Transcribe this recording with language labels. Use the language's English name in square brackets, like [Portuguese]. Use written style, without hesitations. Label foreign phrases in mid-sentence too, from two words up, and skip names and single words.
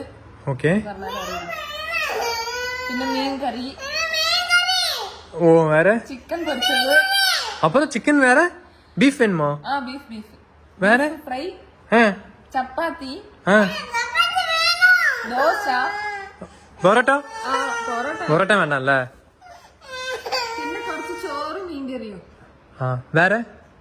[Tamil] ஓகே. പിന്നെ மீன் கறி. ஓ வேற சிக்கன் பொரிச்சது. அப்புறம் சிக்கன் வேற. பீஃப் வேணுமா? பீஃப் வேற ஃப்ரை, சப்பாத்தி, தோசை, [Malayalam] പൊറോട്ട. പൊറോട്ട, പൊറോട്ട വേണ്ടല്ലേ? പിന്നെ കുറച്ച് ചോറും മീൻ കറിയും. വേറെ